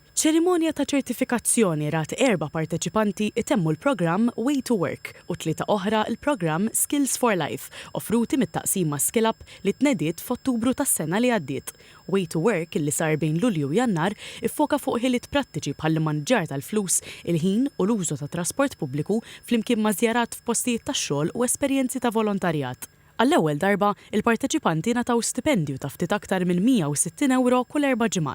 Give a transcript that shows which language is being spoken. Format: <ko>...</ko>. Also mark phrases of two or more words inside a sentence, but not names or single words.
<mt>ċerimonja ta' ċertifikazzjoni rat 4 parteċipanti itemmu l-programm Way to Work u 3 oħra l-programm Skills for Life, offruti mit-taqsima Skill Up li tnediet f'Ottubru tas-sena li għaddiet. Way to Work li sar bejn Lulju u Jannar iffoka fuq ħiliet prattiċi bħal maniġġar tal-flus, il-ħin u l-użu ta' trasport pubbliku flimkien ma' żjarat f'postijiet tax-xogħol u esperjenzi ta' volontarjat. Għall-ewwel darba, il-parteċipanti nataw stipendju ta' ftit aktar minn €160 kull 4 ġimgħat.</mt>